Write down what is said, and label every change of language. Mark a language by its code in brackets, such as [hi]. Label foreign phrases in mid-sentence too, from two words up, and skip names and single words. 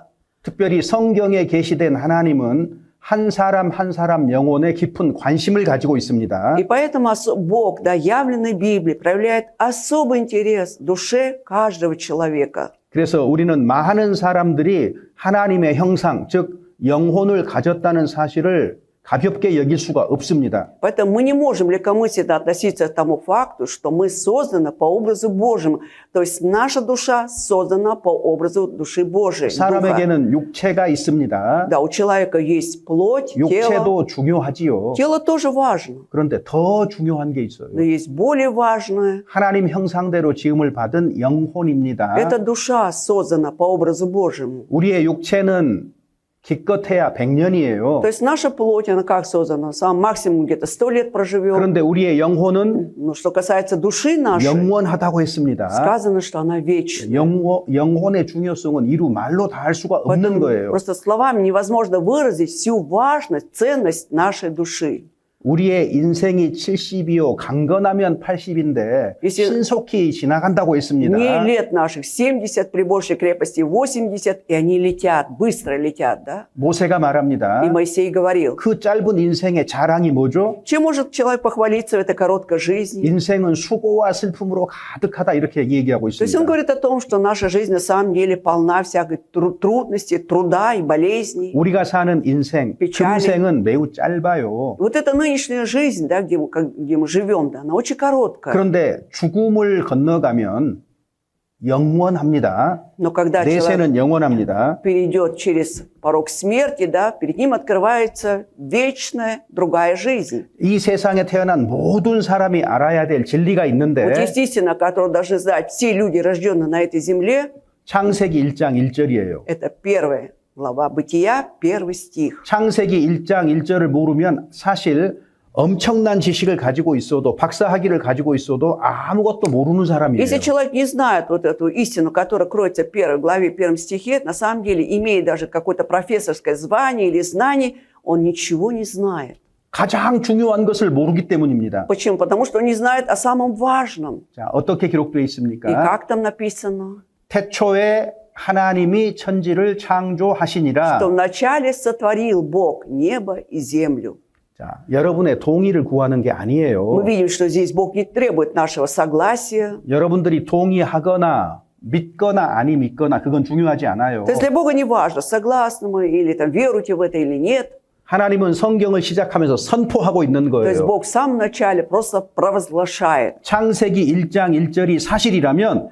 [ko] 특별히 성경에 계시된 하나님은 한 사람 한 사람 영혼에 깊은 관심을 가지고 있습니다. [ru] И поэтому Бог, да, явленный в Библии, проявляет особый интерес в душе каждого человека. [ko] 그래서 우리는 많은 사람들이 하나님의 형상, 즉 영혼을 가졌다는 사실을 가볍게 여길 수가 없습니다. [ru] Поэтому мы не можем легкомысленно относиться к тому факту, что мы созданы по образу Божьему. То есть наша душа создана по образу души Божией. духа. [ko] 사람에게는 육체가 있습니다. [ru] Да, у человека есть плоть, тело. [ko] 육체도 중요하지요. [ru] Тело тоже важно, [ko] 그런데 더 중요한 게 있어요. [ru] но есть более важное. [ko] 하나님 형상대로 지음을 받은 영혼입니다. [ru] Эта душа создана по образу Божьему. [ko] 우리의 육체는 기껏해야 100년이에요. [ru] То есть наша плоть, она как создана? Сам максимум где-то 100 лет проживет. [ko] 그런데 우리의 영혼은 [ru] Но что касается души нашей, [ko] 영원하다고 했습니다. [ru] сказано, что она вечна. [ko] 영혼의 중요성은 이루 말로 다 할 수가 없는 [ru] Поэтому [ko] 거예요. [ru] просто словами невозможно выразить всю важность, ценность нашей души. [ko] 우리의 인생이 70이요, 강건하면 80인데 [ru] если- [ko] 신속히 지나간다고 했습니다. [ru] Не лет наших 70, при большей крепости 80, и они летят, быстро летят, да? [ko] 모세가 말합니다. [ru] И Моисей говорил, [ko] 그 짧은 인생의 자랑이 뭐죠? [ru] чем может человек похвалиться в этой короткой жизни? [ko] 인생은 수고와 슬픔으로 가득하다 이렇게 얘기하고 [ru] То есть он [ko] 있습니다. [ru] говорит о том, что наша жизнь на самом деле полна всякой трудностей, труда и болезней. [ko] 우리가 사는 인생, [ru] печали. [ko] 금생은 매우 짧아요. [ru] Вот эта нынешняя жизнь, да, где мы живем, да, она очень короткая. [ko] 그런데 죽음을 건너가면 영원합니다. [ru] Но когда [ko] 내 [ru] человек [ko] 세는 영원합니다. [ru] перейдет через порог смерти, да, перед ним открывается вечная другая жизнь. [ko] 이 세상에 태어난 모든 사람이 알아야 될 진리가 [ru] Вот [ko] 있는데 [ru] есть истина, которую должны знать все люди, рожденные на этой земле. [ko] 창세기 1장 1절이에요. [ru] Это первая глава Бытия, первый стих. [ko] 창세기 1장 1절을 모르면 사실 엄청난 지식을 가지고 있어도 박사학위를 가지고 있어도 아무것도 모르는 사람이에요. [ru] Если человек не знает вот эту истину, которая кроется в первой главе, первом стихе, на самом деле, имея даже какое-то профессорское звание или знание, он ничего не знает. [ko] 가장 중요한 것을 모르기 때문입니다. [ru] Почему? Потому что он не знает о самом важном. [ko] 자, 어떻게 기록되어 [ru] И [ko] 있습니까? [ru] как там написано? [ko] 태초에 하나님이 천지를 창조하시니라. [ru] Что вначале сотворил Бог небо и землю. [ko] 자, 여러분의 동의를 구하는 게 [ru] Мы [ko] 아니에요. [ru] видим, что здесь Бог не требует нашего согласия. [ko] 여러분들이 동의하거나 믿거나 아니 믿거나 그건 중요하지 않아요. [ru] То есть для Бога не важно, согласны мы или там веруете в это или нет. [ko] 하나님은 성경을 시작하면서 선포하고 있는 [ru] То есть [ko] 거예요. [ru] Бог в самом начале просто провозглашает. [ko] 창세기 1장 1절이 사실이라면